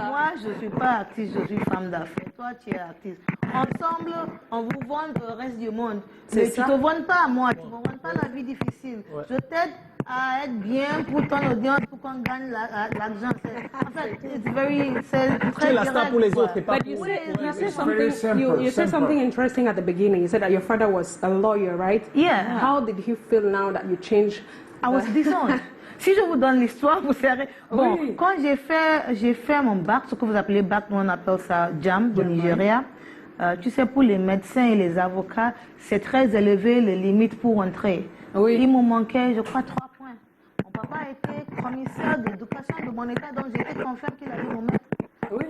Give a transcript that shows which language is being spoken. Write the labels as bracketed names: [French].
[French] Moi, je ne suis pas artiste, je suis femme d'affaires. Toi, tu es artiste. Ensemble, on vous vend le reste du monde. Mais tu ne te vends pas à moi, tu ne me vends pas la vie difficile. Ouais. Je t'aide à être bien pour ton audience, pour qu'on gagne l'argent. En fait, c'est très la star pour les autres. [English] But you said something interesting at the beginning. You said that your father was a lawyer, right? Yeah. How did he feel now that you changed? I was disowned. [French] Si je vous donne l'histoire, vous serez... Bon, quand j'ai fait mon bac, ce que vous appelez bac, nous on appelle ça JAM, au Nigeria. Tu sais, pour les médecins et les avocats, c'est très élevé les limites pour entrer. Oui. Il me manquait, je crois, 3 points. Mon papa était commissaire d'éducation de mon état, donc j'étais confiante qu'il allait me mettre. Oui.